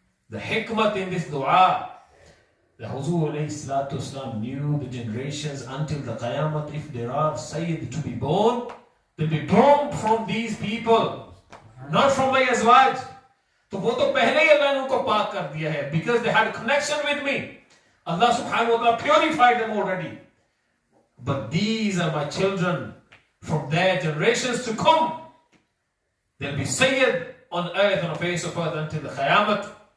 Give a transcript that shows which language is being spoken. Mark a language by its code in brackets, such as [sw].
[en] The hikmat in this dua, the Huzur alayhi salatu wasalam knew the generations until the Qiyamah, if there are Sayyid to be born, they'll be born from these people, not from my azwaj. [ur] تو وہ تو پہلے ہی اللہ نے ان کو پاک کر دیا ہے. [en] Because they had a connection with me, Allah subhanahu wa ta'ala purified them already. But these are my children from their generations to come. They'll be Sayyid on earth, on the face of earth until the Qiyamah.